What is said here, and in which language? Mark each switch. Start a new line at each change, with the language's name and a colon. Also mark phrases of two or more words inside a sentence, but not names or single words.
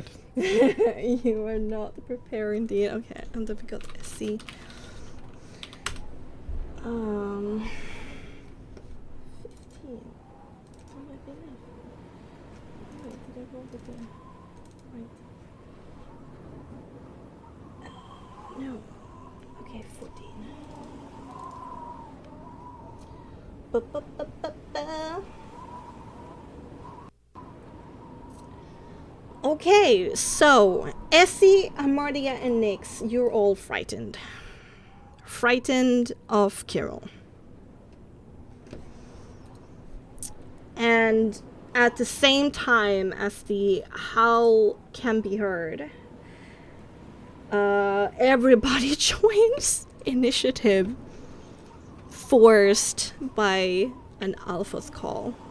English: You are not prepared indeed. Okay, and then we got Essie. 15. Oh my goodness. Wait, did I roll the thing? Right. No. Okay, 14. Ba-ba-ba-ba-ba. Okay, so Essie, Hamartia, and Nyx, you're all frightened. Frightened of Kirill. And at the same time as the howl can be heard, everybody joins initiative, forced by an alpha's call.